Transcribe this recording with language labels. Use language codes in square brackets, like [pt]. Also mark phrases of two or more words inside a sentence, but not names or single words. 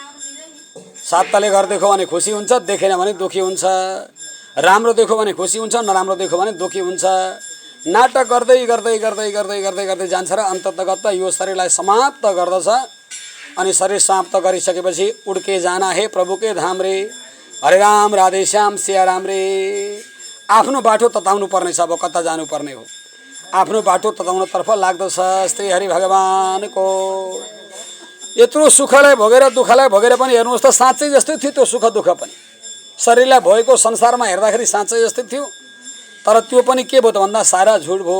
[ne] 7 तले घर देख्यो भने खुसी हुन्छ, देखेन भने दुःखी हुन्छ। राम्रो देख्यो भने खुसी हुन्छ, नराम्रो देख्यो भने दुःखी हुन्छ। नाटक गर्दै गर्दै गर्दै गर्दै गर्दै गर्दै जान्छ र अन्ततगत यो शरीरलाई समाप्त गर्दछ। अनि शरीर समाप्त गरिसकेपछि [hi] उड्के जाना हे प्रभु के धाम रे, हरे राम राधे श्याम सिया राम रे। [ne] आफ्नो बाटो तताउनु पर्ने छ। अब कता जानुपर्ने हो, आफ्नो बाटो तताउनतर्फ लाग्दछ। श्री हरि भगवानको। यत्रो सुखलाई भोगेर दुःखलाई भोगेर पनि हेर्नुहोस् त साँच्चै जस्तै थियो त्यो सुख दुःख पनि। शरीरलाई भएको संसारमा हेर्दाखेरि साँच्चै जस्तै थियो, तर त्यो पनि के भयो त भन्दा सारा झुट भयो।